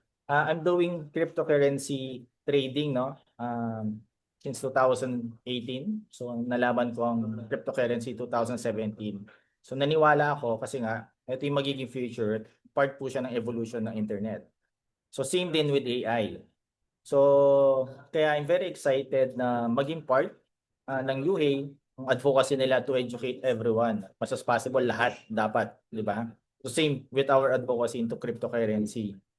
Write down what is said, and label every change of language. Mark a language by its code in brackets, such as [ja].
[en] I'm doing cryptocurrency trading, [tl] no, [en] since 2018. [tl] So nalaman ko ang cryptocurrency 2017. So naniwala ako kasi nga ito yung magiging future, part po siya ng evolution ng internet. [en] So same din with AI. So, kaya I'm very excited [tl] na maging [en] part ng UHA, [tl] ang advocacy nila [en] to educate everyone. As much as possible, [tl] lahat dapat, di ba? [en] So, same with our advocacy into cryptocurrency.